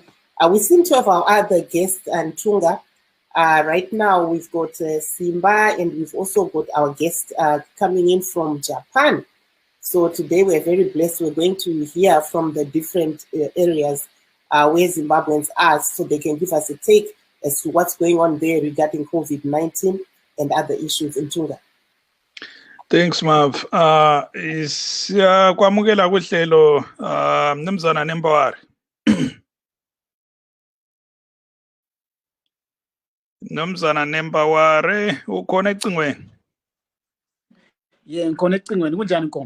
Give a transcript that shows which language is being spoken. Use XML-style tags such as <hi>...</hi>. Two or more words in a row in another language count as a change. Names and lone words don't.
<en>We seem to have our other guest, Tunga. Right now, we've got Simba, and we've also got our guest coming in from Japan. So today we're very blessed. We're going to hear from the different areas where Zimbabweans are, so they can give us a take as to what's going on there regarding COVID-19 and other issues in Tunga. Thanks, Mav.</en> <nd>Siyakwamukela kuhlelo Mnumzana Nembawari. Mnumzana Nembawari, ukhona ecingweni? Ngikhona ecingweni. Kunjani Nkomo?</nd>